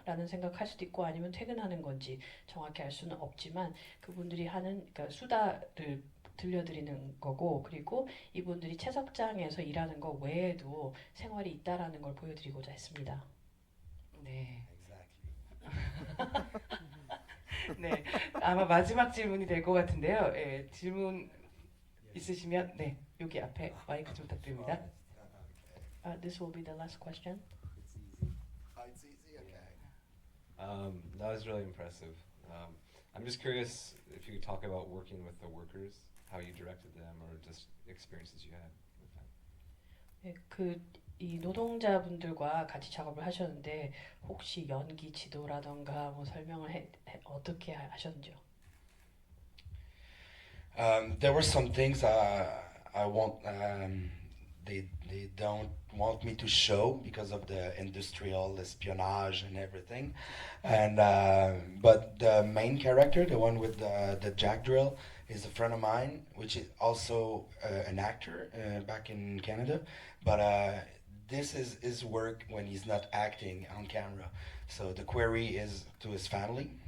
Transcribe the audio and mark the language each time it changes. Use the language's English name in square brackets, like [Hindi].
[Korean] 라는 생각할 수도 있고 아니면 퇴근하는 건지 정확히 알 수는 없지만 그분들이 하는 그러니까 수다를 들려드리는 거고 그리고 이분들이 채석장에서 일하는 거 외에도 생활이 있다라는 걸 보여드리고자 했습니다. 네, [English] Exactly. [Korean] 네, 아마 마지막 질문이 될 것 같은데요. 예, 질문 있으시면 네, 여기 앞에 마이크 좀 부탁드립니다. [English] This will be the last question. It's easy. Oh, it's easy. Okay. That was really impressive. I'm just curious if you could talk about working with the workers, how you directed them, or just experiences you had with them. [Korean] 네, 이 노동자분들과 같이 작업을 하셨는데 혹시 연기 지도라던가 뭐 설명을 어떻게 하셨는지요? [English] There were some things I won't. They don't want me to show because of the industrial espionage and everything, and but the main character, the one with the jack drill, is a friend of mine, which is also an actor back in Canada, but this is his work when he's not acting on camera. So the query is to his family,